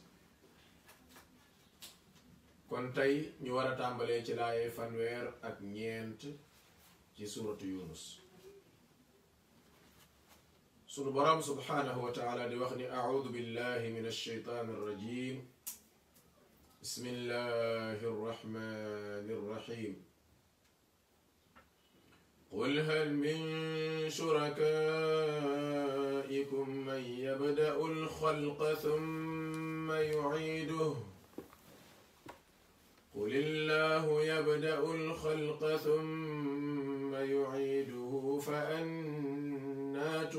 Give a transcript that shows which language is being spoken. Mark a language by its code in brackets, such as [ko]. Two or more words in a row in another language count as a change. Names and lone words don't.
[wo] kon tey ñu war a tàmbalee ci laaye fanweer ak ñeent ci suuratu yunus sunu borom [ar] سبحانه وتعالى [wo] di wax ni [ar] أعوذ بالله من الشيطان الرجيم بسم الله الرحمن الرحيم قل هل من شركائكم من يبدأ الخلق ثم يعيده قل الله يبدأ الخلق ثم يعيده فأنى